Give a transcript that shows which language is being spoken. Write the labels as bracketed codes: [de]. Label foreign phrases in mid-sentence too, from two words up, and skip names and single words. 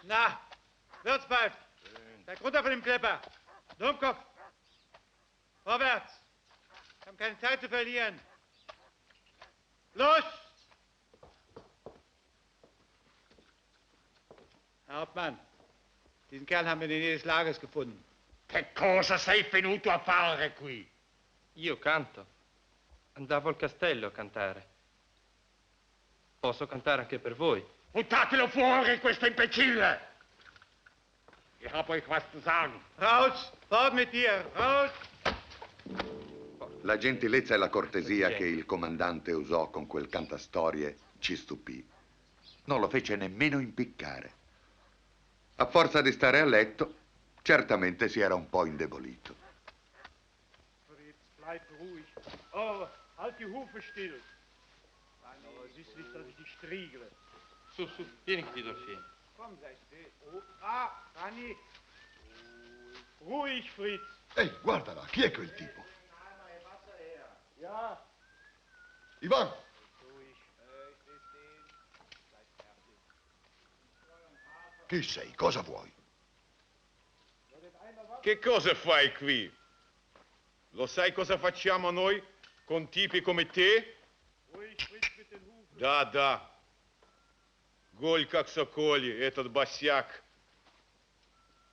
[de] Na, Wirtspfeif, steig runter von dem Klepper. Dummkopf. Vorwärts. Wir haben keine Zeit zu verlieren. Los! Herr Hauptmann, diesen Kerl haben wir in der Nähe des Lagers gefunden. [it] Che cosa sei venuto a fare qui? Io canto. Andavo al castello a cantare. Posso cantare anche per voi. Buttatelo fuori, questo imbecille! [de] Ich hab euch was zu sagen. Raus! Fort mit dir! Raus! [it] La gentilezza e la cortesia che il comandante usò con quel cantastorie ci stupì. Non lo fece nemmeno impiccare. A forza di stare a letto, certamente si era un po' indebolito. [de] Fritz, bleib ruhig. Oh, halt die Hufe still. Aber siehst nicht, dass ich dich striegle. [it] Su, su, vieni che ti do il fieno. [de] Komm, sei still. Oh, Rani. Ruhig, Fritz. [it] Ehi, guardala, chi è quel tipo? [de] Ja. [it] Ivan! Chi sei? Cosa vuoi? Che cosa fai qui? Lo sai cosa facciamo noi con tipi come te? [ru] Да. Голь как соколи, этот босяк.